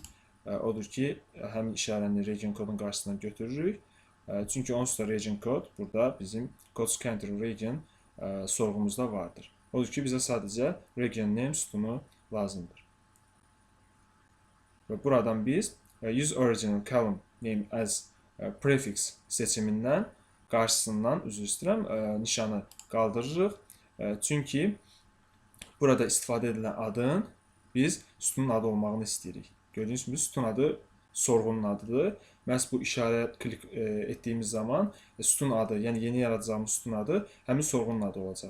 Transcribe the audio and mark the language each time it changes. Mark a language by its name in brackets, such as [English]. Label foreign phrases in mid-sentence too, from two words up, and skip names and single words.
[Azerbaijani] Odur ki, həmin işarəni region kodun qarşısına götürürük. Çünki onsuz da region kod burada bizim Codes Control Region sorğumuzda vardır. Odur ki, bizə sadəcə [English] region name [Azerbaijani] sütunu lazımdır. Və buradan biz [English] use original column name as prefix [Azerbaijani] seçimindən qarşısından, üzr istəyirəm, nişanı qaldırırıq. Çünki burada istifadə edilən adın biz sütunun adı olmağını istəyirik. Gördüyünüz kimi sütun adı sorğunun adıdır. Məhz bu işarə klik etdiyimiz zaman sütun adı, yəni yeni yaradacağımız sütun adı həmin sorğunun adı olacaq.